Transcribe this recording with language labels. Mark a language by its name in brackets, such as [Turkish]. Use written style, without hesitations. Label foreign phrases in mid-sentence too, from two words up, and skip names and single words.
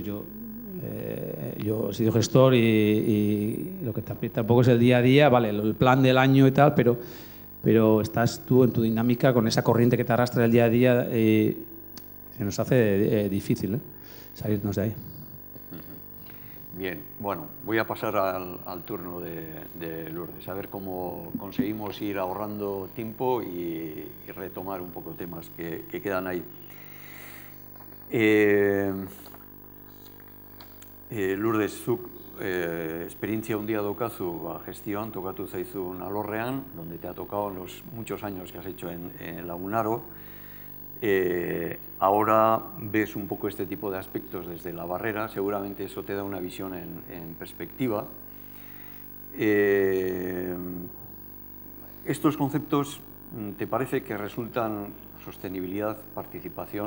[Spanish] Yo he sido gestor y lo que tampoco es el día a día, vale, el plan del año y tal, pero estás tú en tu dinámica con esa corriente que te arrastra el día a día y se nos hace difícil salirnos de ahí. Bien, bueno, voy a pasar al turno de Lourdes, a ver cómo conseguimos ir ahorrando tiempo y retomar un poco temas que quedan ahí. [Basque] Lourdes, zuk esperientzia handia daukazu gestioan, tokatu zaizun alorrean, [Spanish] donde te ha tocado en los muchos años que has hecho en Lagunaro. Ahora ves un poco este tipo de aspectos desde la barrera, seguramente eso te da una visión en perspectiva. Estos conceptos, ¿te parece que resultan sostenibilidad, participación?